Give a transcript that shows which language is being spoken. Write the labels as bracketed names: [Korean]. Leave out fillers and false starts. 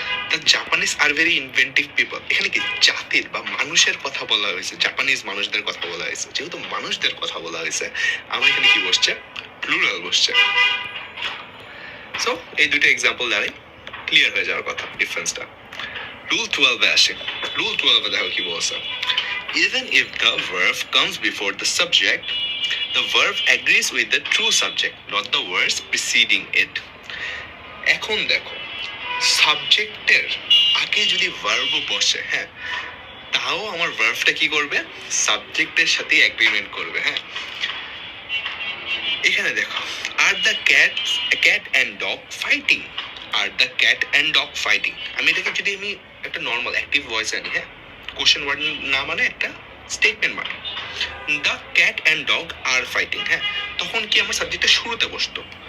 [English] the Japanese are very inventive people, [Bangla] এখানে কি জাতির বা মানুষের কথা বলা হয়েছে, জাপানিজ মানুষদের কথা বলা হয়েছে, যেহেতু মানুষদের কথা বলা হয়েছে আমার এখানে কি বসছে, প্লুরাল বসছে। সো এই দুটো এক্সাম্পল দ্বারাই ক্লিয়ার হয়ে যাওয়ার কথা ডিফারেন্সটা। রুল 12 আসে, রুল 12 দেখো কি বলছে, [English] even if the verb comes before the subject the verb agrees with the true subject not the words preceding it. [Bangla] এখন দেখো সাবজেক্টের আগে যদি ভার্ব বসে, হ্যাঁ, তাও আমার ভার্বটা কি করবে, সাবজেক্টের সাথে এগ্রিমেন্ট করবে, হ্যাঁ। এখানে দেখো [English] are the cat and dog fighting, [Bangla] are the cat and dog fighting, আমি এটাকে যদি আমি একটা নর্মাল অ্যাক্টিভ ভয়েস আনি, হ্যাঁ, কোশ্চেন ওয়ার্ড না মানে একটা স্টেটমেন্ট মানে, [English] the cat and dog are fighting, [Bangla] হ্যাঁ, তখন কি আমার সাবজেক্টটা শুরুতে বসতো।